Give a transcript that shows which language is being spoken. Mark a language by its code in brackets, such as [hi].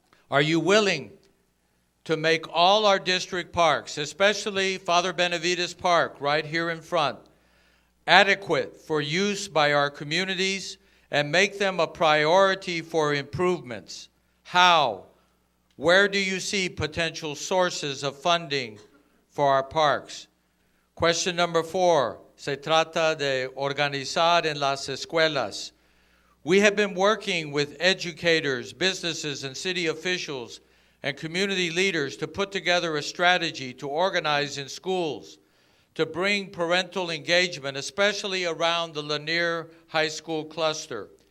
[en] Are you willing to make all our district parks, especially Father Benavides Park right here in front, adequate for use by our communities and make them a priority for improvements? How? Where do you see potential sources of funding for our parks? Question number 4, [es] se trata de organizar en las escuelas. [en] We have been working with educators, businesses, and city officials and community leaders to put together a strategy to organize in schools, to bring parental engagement, especially around the Lanier High School cluster.